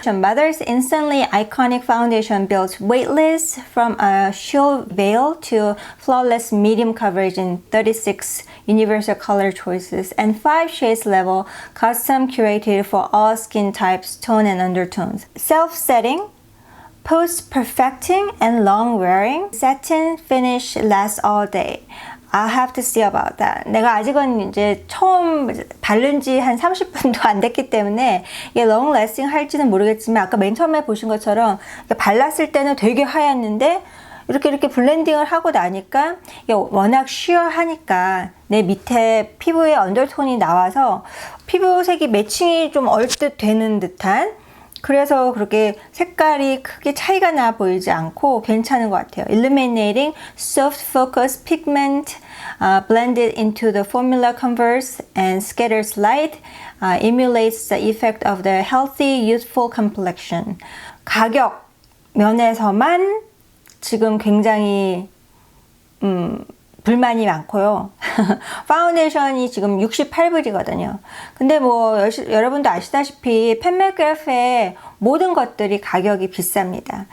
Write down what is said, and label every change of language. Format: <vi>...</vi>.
<en>Mother's instantly iconic foundation built weightless from a sheer veil to flawless medium coverage in 36 universal color choices and 5 shades level, custom curated for all skin types, tone and undertones. Self-setting, post-perfecting and long-wearing, satin finish lasts all day. I'll have to see about that.</en> <ko>내가 아직은 이제 처음 바른 지 한 30분도 안 됐기 때문에 이게 long lasting 할지는 모르겠지만 아까 맨 처음에 보신 것처럼 발랐을 때는 되게 하얗는데 이렇게 블렌딩을 하고 나니까 이게 워낙 쉬어하니까 내 밑에 피부에 언더톤이 나와서 피부색이 매칭이 좀 얼뜻 되는 듯한 그래서 그렇게 색깔이 크게 차이가 나 보이지 않고 괜찮은 것 같아요.</ko> <en>Illuminating soft focus pigment blended into the formula converts and scatters light emulates the effect of the healthy youthful complexion.</en> <ko>가격 면에서만 지금 굉장히 불만이 많고요. 파운데이션이 지금 68불이거든요. 근데 뭐 여러분도 아시다시피 펜맥그래프의 모든 것들이 가격이 비쌉니다.</ko>